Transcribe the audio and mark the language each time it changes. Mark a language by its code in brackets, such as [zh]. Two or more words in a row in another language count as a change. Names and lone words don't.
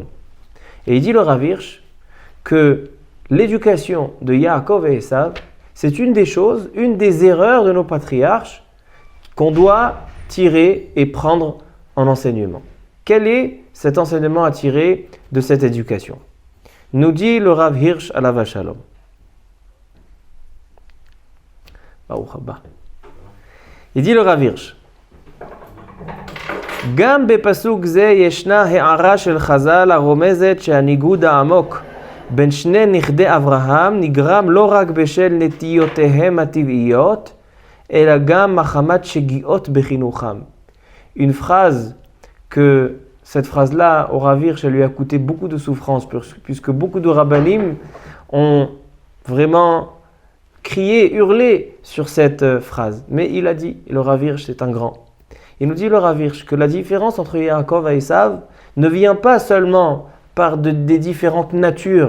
[fr] Et il dit le Rav Hirsch que l'éducation de Yaakov et Esav, c'est une des choses, une des erreurs de nos patriarches qu'on doit tirer et prendre en enseignement. Quel est cet enseignement à tirer de cette éducation? Nous dit le Rav Hirsch à la Vachalom. [he] Il dit le Rav Hirsch, גם בפסוק זה ישנה הערה של חז"ל הרומזת שהניגוד העמוק בין שני נכדי אברהם נגרם לא רק בשל נטיותיהם הטבעיות, אלא גם מחמת שגיאות בחינוכם. [fr] Une phrase que cette phrase-là, au Rav Hirsch, lui a coûté beaucoup de souffrance, puisque beaucoup de rabbanim ont vraiment crié, hurlé sur cette phrase. Mais il a dit, le Rav Hirsch, c'est un grand. Il nous dit, le Rav Hirsch, que la différence entre Yaakov et Esav ne vient pas seulement par des différentes natures.